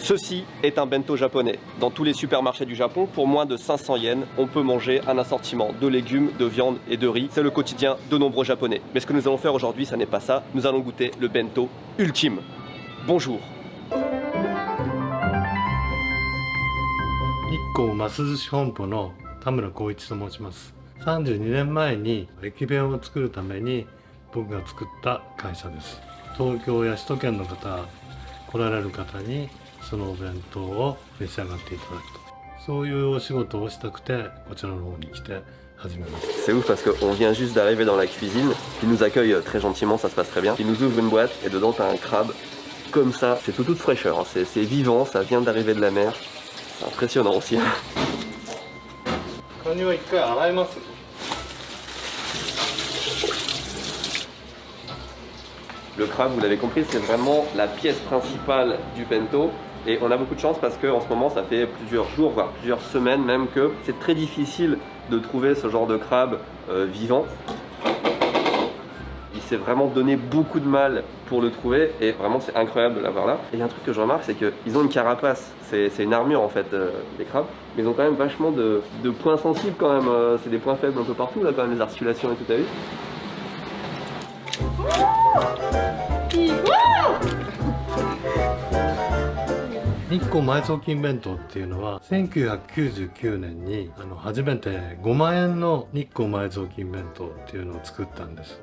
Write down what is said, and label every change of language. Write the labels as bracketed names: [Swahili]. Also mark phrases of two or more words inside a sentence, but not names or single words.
[French] Ceci est un bento japonais. Dans tous les supermarchés du Japon, pour moins de 500 yens, on peut manger un assortiment de légumes, de viande et de riz. C'est le quotidien de nombreux Japonais. Mais ce que nous allons faire aujourd'hui, ça n'est pas ça. Nous allons goûter le bento ultime. Bonjour. [Japanese] 日光ます寿司本舗の田村光一と申します。32年前に駅弁を作るために僕が作った会社です。東京や首都圏の方、来られる方にそのお弁当を召し上がっていただくと、そういうお仕事をしたくてこちらの方に来て始めました。 [French] C'est ouf parce qu'on vient juste d'arriver dans la cuisine, ils nous accueillent très gentiment, ça se passe très bien. Ils nous ouvrent une boîte et dedans t'as un crabe comme ça, c'est toute fraîcheur, hein. C'est vivant, ça vient d'arriver de la mer. C'est impressionnant aussi. [Japanese] カニは一回洗います。 [French] Le crabe, vous l'avez compris, c'est vraiment la pièce principale du bento. Et on a beaucoup de chance parce qu'en ce moment, ça fait plusieurs jours, voire plusieurs semaines même, que c'est très difficile de trouver ce genre de crabe vivant. Il s'est vraiment donné beaucoup de mal pour le trouver et vraiment c'est incroyable de l'avoir là. Et il y a un truc que je remarque, c'est qu'ils ont une carapace, c'est une armure en fait, les crabes. Mais ils ont quand même vachement de points sensibles quand même, c'est des points faibles un peu partout là quand même, les articulations et tout, t'as vu? [Japanese] 日光埋蔵金弁当っていうのは1999年に初めて5万円の日光埋蔵金弁当っていうのを作ったんです。